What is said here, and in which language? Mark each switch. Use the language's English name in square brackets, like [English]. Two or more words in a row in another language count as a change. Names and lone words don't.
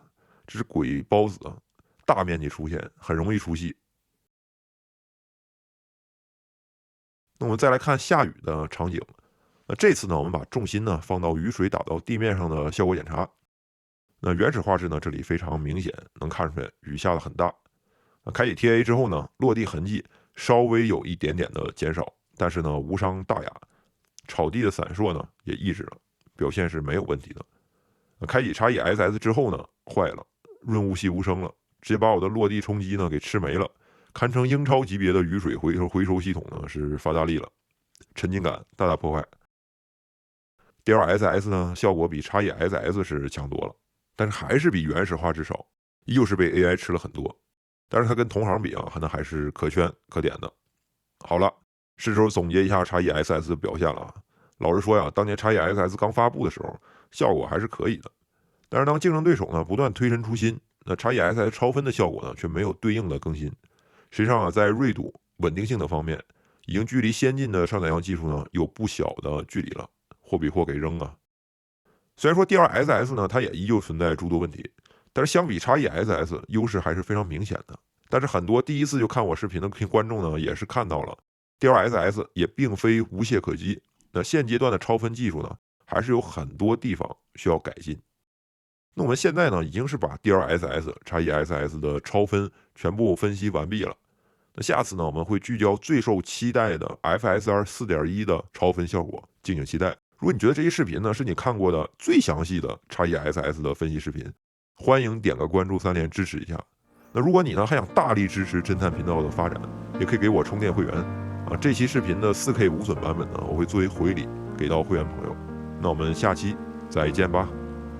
[Chinese] 這是鬼孢子大面積出現，很容易出戲。那我們再來看下雨的場景。那這次呢，我們把重心呢放到雨水打到地面上的效果檢查。那原始畫質呢，這裡非常明顯，能看出來雨下的很大。那開啟 TAA 之後呢，落地痕跡稍微有一點點的減少，但是呢無傷大雅。草地的閃爍呢也抑制了，表現是沒有問題的。開啟 XESS 之後呢，壞了。潤物細無聲了，直接把我的落地衝擊呢給吃沒了，堪稱英超級別的雨水回收系統呢是发大力了，沉浸感大大破壞。DLSS 呢效果比 XESS 是強多了，但是還是比原始畫質少，依舊是被 AI 吃了很多。但是它跟同行比可能還是可圈可點的。好了，是时候總結一下 XESS 的表现了。老實說呀，當年 XESS 剛發布的時候，效果還是可以的。但是當競爭對手呢不斷推陳出新，那 XESS 超分的效果呢卻沒有對應的更新。實際上在銳度、穩定性的方面，已經距離先進的上載樣技術呢有不小的距離了，貨比貨給扔啊。雖然說 DLSS 呢它也依舊存在諸多問題，但是相比 XESS 優勢還是非常明顯的。但是很多第一次就看我視頻的觀眾呢也是看到了 DLSS 也並非無懈可擊，那現階段的超分技術呢還是有很多地方需要改進。那我們現在呢，已經是把 DLSS、XESS 的超分全部分析完畢了。那下次呢，我們會聚焦最受期待的 FSR 4.1的超分效果，敬請期待。如果你覺得这一视頻呢是你看過的最詳細的 XESS 的分析視頻，歡迎點個關注3連支持一下。那如果你呢還想大力支持偵探頻道的發展，也可以給我充電會員啊。這期視頻的4K 無損版本呢，我會作為回禮給到會員朋友。那我們下期再見吧。